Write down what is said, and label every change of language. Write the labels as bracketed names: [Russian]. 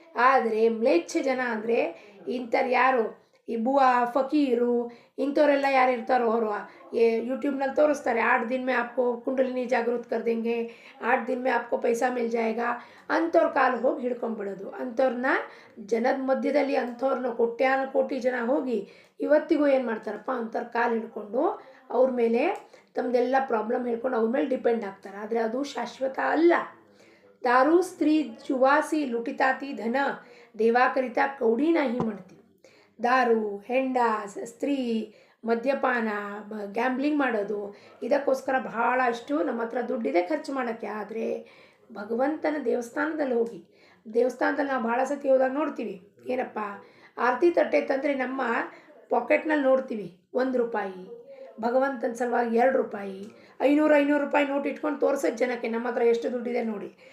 [Kannada] ಆದರೆ ಮ್ಲೇಚ್ಛ ಜನ ಅಂದರೆ ಇಂಥವ್ರು ಯಾರು ಈ ಬುವಾ ಫಕೀರು ಇಂಥವರೆಲ್ಲ ಯಾರು ಇರ್ತಾರೋ ಅವರು ಯೂಟ್ಯೂಬ್ನಲ್ಲಿ ತೋರಿಸ್ತಾರೆ, [Hindi] 8 दिन में आपको ಕುಂಡಲಿನಿ ಜಾಗೃತ कर देंगे, 8 दिन में आपको पैसा मिल जाएगा. [Kannada] ಅಂಥವ್ರ ಕಾಲು ಹೋಗಿ ಹಿಡ್ಕೊಂಡ್ಬಿಡೋದು. ಅಂಥವ್ರನ್ನ ಜನದ ಮಧ್ಯದಲ್ಲಿ ಅಂಥವ್ರನ್ನ ಕೋಟಿ ಜನ ಹೋಗಿ ಇವತ್ತಿಗೂ ಏನು ಮಾಡ್ತಾರಪ್ಪ, ಅಂಥವ್ರ ಕಾಲು ಹಿಡ್ಕೊಂಡು ಅವ್ರ ಮೇಲೆ ತಮ್ಮದೆಲ್ಲ ಪ್ರಾಬ್ಲಮ್ ಹೇಳ್ಕೊಂಡು ಅವ್ರ ಮೇಲೆ ಡಿಪೆಂಡ್ ಆಗ್ತಾರೆ. ಆದರೆ ಅದು ಶಾಶ್ವತ ಅಲ್ಲ. [Marathi] दारू स्त्री जुवासी लुटिताती धन, देवा करिता कौडी नाही म्हणती. [Kannada] ದಾರು, ಹೆಂಡ, ಸ್ತ್ರೀ, ಮದ್ಯಪಾನ, ಗ್ಯಾಂಬ್ಲಿಂಗ್ ಮಾಡೋದು, ಇದಕ್ಕೋಸ್ಕರ ಬಹಳಷ್ಟು ನಮ್ಮ ಹತ್ರ ದುಡ್ಡಿದೆ ಖರ್ಚು ಮಾಡೋಕ್ಕೆ. ಆದರೆ ಭಗವಂತನ ದೇವಸ್ಥಾನದಲ್ಲಿ ಹೋಗಿ, ದೇವಸ್ಥಾನದಲ್ಲಿ ನಾವು ಭಾಳ ಸತಿ ಹೋದಾಗ ನೋಡ್ತೀವಿ ಏನಪ್ಪ, ಆರತಿ ತಟ್ಟೆ ತಂದರೆ ನಮ್ಮ ಪಾಕೆಟ್ನಲ್ಲಿ ನೋಡ್ತೀವಿ ₹1, ಭಗವಂತನ ಸಲುವಾಗಿ ₹2, 500 ರೂಪಾಯಿ ನೋಟ್ ಇಟ್ಕೊಂಡು ತೋರಿಸೋದು ಜನಕ್ಕೆ ನಮ್ಮ ಹತ್ರ ಎಷ್ಟು ದುಡ್ಡಿದೆ ನೋಡಿ.